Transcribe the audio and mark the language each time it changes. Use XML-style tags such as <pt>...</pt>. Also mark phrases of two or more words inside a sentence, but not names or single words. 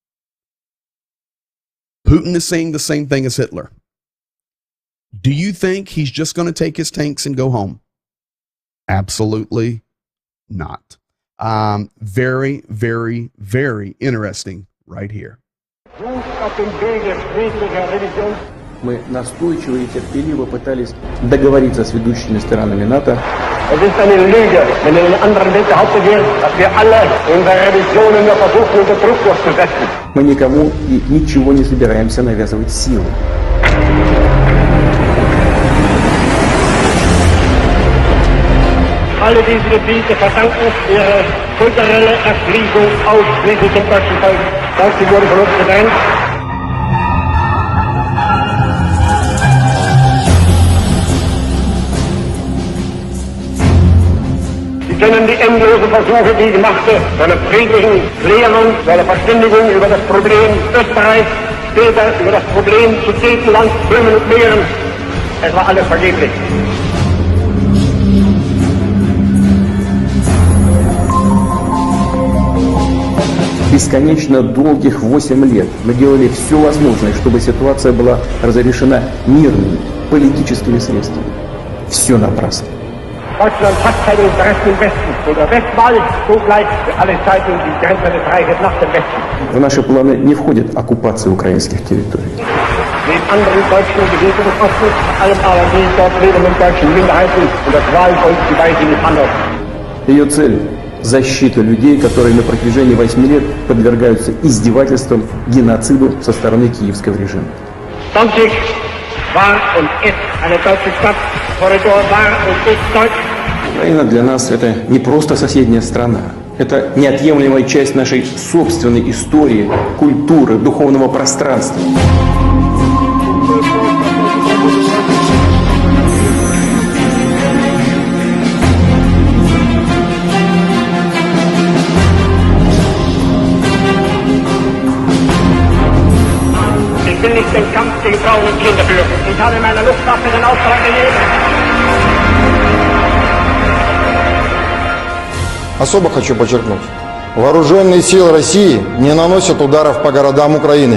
<en>Putin is saying the same thing as Hitler. Do you think he's just going to take his tanks and go home? Absolutely not. Very, very, very interesting right here.</en> <ru>Мы настойчиво и терпеливо пытались договориться с ведущими сторонами НАТО.</ru> <de>Es ist eine Lüge, wenn in den anderen Welt behauptet wird, dass wir alle unsere Revisionen nur versuchen, unter Druck durchzusetzen.</de> <ru>Мы никому и ничего не собираемся навязывать силой.</ru> <de>Alle diese Gebiete verdanken ihre kulturelle Erschließung ausschließlich dem deutschen Volk. Sie wurden von uns getrennt. Sie kennen die endlosen Versuche, die ich machte, zu einer friedlichen Klärung, zu einer Verständigung über das Problem Österreich, später über das Problem Sudetenland, Böhmen und Mähren. Es war alles vergeblich.</de> <ru>Бесконечно долгих 8 лет мы делали все возможное, чтобы ситуация была разрешена мирными, политическими средствами. Все напрасно.</ru> <de>Deutschland hat keine Interessen im Westen. Und der Westwall, so bleibt für alle Zeiten die Grenze des Reiches nach dem Westen.</de> <ru>В наши планы не входит оккупация украинских территорий.</ru> <de>Den anderen deutschen Gebieten des Ostens, vor allem aber die dort lebenden deutschen Minderheiten und das Wahlvolk, die weisen nicht anders.</de> <ru>Ее цель – защита людей, которые на протяжении 8 лет подвергаются издевательствам, геноциду со стороны киевского режима.</ru> <de>Danzig war und ist eine deutsche Stadt. Korridor war und ist deutsch.</de> <ru>Украина для нас – это не просто соседняя страна. Это неотъемлемая часть нашей собственной истории, культуры, духовного пространства.</ru> <de>Ich will nicht den Kampf gegen Frauen und Kinder führen. Ich habe meiner Luftwaffe den Auftrag gegeben.</de> <ru>Особо хочу подчеркнуть, вооруженные силы России не наносят ударов по городам Украины.</ru>